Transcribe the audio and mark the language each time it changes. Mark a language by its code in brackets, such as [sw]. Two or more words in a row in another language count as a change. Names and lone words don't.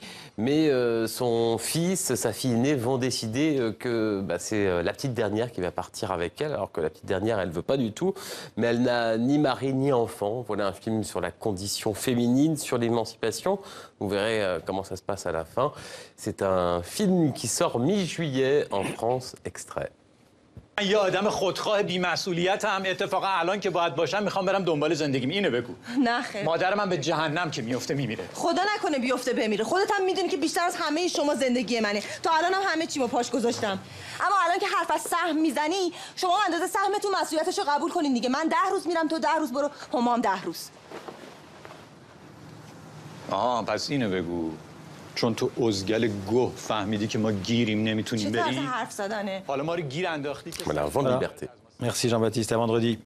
[fr] Mais son fils, sa fille aînée vont décider que c'est la petite dernière qui va partir avec elle. Alors que la petite dernière, elle ne veut pas du tout. Mais elle n'a ni mari ni enfant. Voilà un film sur la condition féminine, sur l'émancipation. Vous verrez comment ça se passe à la fin. C'est un film qui sort mi-juillet en France, extrait. [fa] یه آدم خودخواه بی‌مسئولیتم. اتفاقا الان که باید باشم میخوام برم دنبال زندگیم. اینو بگو. نه خیر. مادر من به جهنم که میفته میمیره. خدا نکنه بیفته بمیره. خودت هم میدونی که بیشتر از همه شما زندگی منه. تا الان هم همه چیمو پاش گذاشتم. اما الان که حرف از سهم میزنی، شما اندازه سهمتون مسئولیتشو قبول کنین دیگه. من 10 روز میرم، تو 10 روز برو، هما هم 10 روز. آها پس اینو بگو. چون تو ازگل گوه فهمیدی که ما گیریم نمیتونیم چه طرز بریم. حرف زدنه؟ حالا ما رو گیر انداختی که [fr] Voilà, avant liberté. Merci Jean-Baptiste, à vendredi.